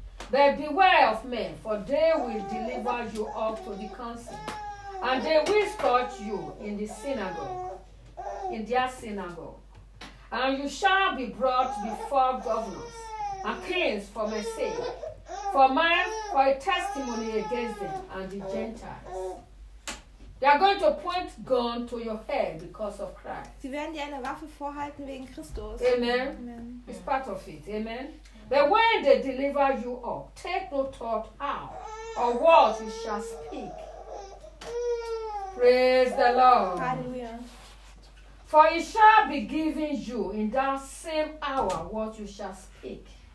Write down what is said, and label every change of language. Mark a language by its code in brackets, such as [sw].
[en] But beware of men, for they will deliver you up to the council, and they will scourge you in the synagogue, in their synagogue. And you shall be brought before governors and kings for my sake, for mine, for a testimony against them and the Gentiles. They are going to point gun to your head because of Christ. [de] Sie werden dir eine Waffe vorhalten wegen Christus. [en] Amen. Amen. It's part of it. Amen. But when they deliver you up, take no thought how or what you shall speak. Praise the Lord. Hallelujah. For it shall be given you in that same hour what you shall speak.